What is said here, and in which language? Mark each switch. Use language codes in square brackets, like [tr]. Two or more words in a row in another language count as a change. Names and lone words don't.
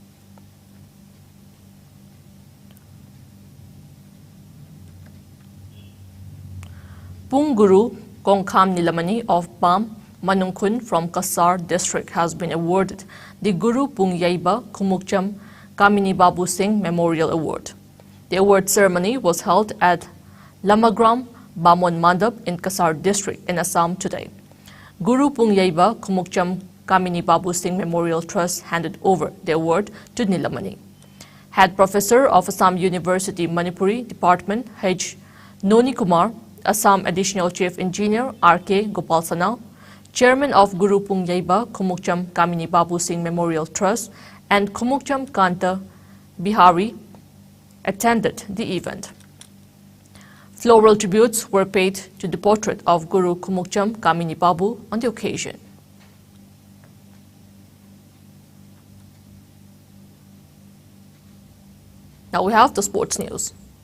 [en] Punguru Kongkham Nilamani of Bam Manungkhun from Kasar district has been awarded the Guru Pungyaiba Kumukcham Kamini Babu Singh Memorial Award. The award ceremony was held at Lamagram Bamon Mandap in Kasar district in Assam today. Guru Pungyaiba Kumukcham Kamini Babu Singh Memorial Trust handed over the award to Nilamani. Head Professor of Assam University Manipuri Department H. Noni Kumar, Assam Additional Chief Engineer R.K. Gopalsana, Chairman of Guru Pungyaiba Kumukcham Kamini Babu Singh Memorial Trust and Kumukcham Kanta Bihari attended the event. Floral tributes were paid to the portrait of Guru Kumukcham Kamini Babu on the occasion. Now we have the sports news.